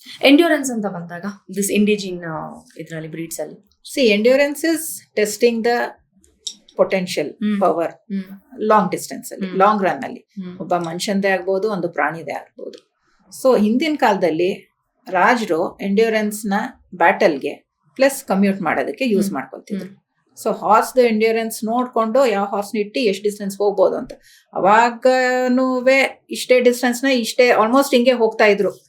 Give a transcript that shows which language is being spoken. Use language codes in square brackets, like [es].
[kn] Endurance ಅಂತ ಬಂದಾಗ this ಇಂಡಿಜಿನ್ ಇದರಲ್ಲಿ ಬ್ರೀಡ್ಸ್ ಅಲ್ಲಿ, [en] see, endurance is testing the potential power long distance [kn] ಅಲ್ಲಿ, ಲಾಂಗ್ ರನ್ ಅಲ್ಲಿ. ಒಬ್ಬ ಮನುಷ್ಯಂದೇ ಆಗ್ಬೋದು, ಒಂದು ಪ್ರಾಣಿದೇ ಆಗ್ಬೋದು. ಸೊ ಹಿಂದಿನ ಕಾಲದಲ್ಲಿ ರಾಜರು ಎಂಡ್ಯೂರೆನ್ಸ್ ನ ಬ್ಯಾಟಲ್ಗೆ ಪ್ಲಸ್ ಕಮ್ಯೂಟ್ ಮಾಡೋದಕ್ಕೆ ಯೂಸ್ ಮಾಡ್ಕೊತಿದ್ರು. ಸೊ ಹಾರ್ಸ್ ಎಂಡ್ಯೂರೆನ್ಸ್ ನೋಡ್ಕೊಂಡು ಯಾವ ಹಾರ್ಸ್ನ ಇಟ್ಟು ಎಷ್ಟು ಡಿಸ್ಟೆನ್ಸ್ ಹೋಗ್ಬೋದು ಅಂತ. ಅವಾಗನೂ ಇಷ್ಟೇ ಡಿಸ್ಟೆನ್ಸ್ ನ ಇಷ್ಟೇ ಆಲ್ಮೋಸ್ಟ್ ಹಿಂಗೆ ಹೋಗ್ತಾ ಇದ್ರು.